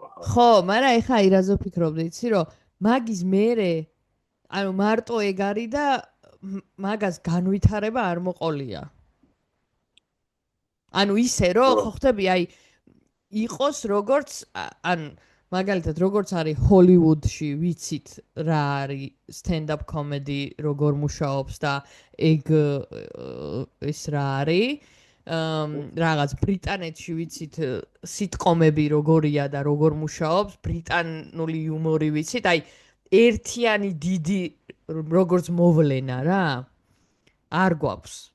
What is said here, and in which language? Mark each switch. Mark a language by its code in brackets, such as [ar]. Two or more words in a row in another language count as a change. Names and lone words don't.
[ka] ხო, მაგრამ ეხა აი რაზე ვფიქრობდი, იცი რომ მაგის მერე ანუ მარტო ეგ არის და მაგას განვითარება არ მოყოლია. ანუ ისე რომ ხო ხტები აი იყოს როგორც ან მაგალითად როგორც არის ჰოლივუდში ვიცით რა არის [en] stand-up comedy [ka] როგორ მუშაობს და ეგ ის რა არის რაღაც ბრიტანეთში ვიცით სიტკომები როგორია და როგორ მუშაობს ბრიტანული იუმორი ვიცით აი ერთიანი დიდი როგორც მოვლენა რა არ გვაქვს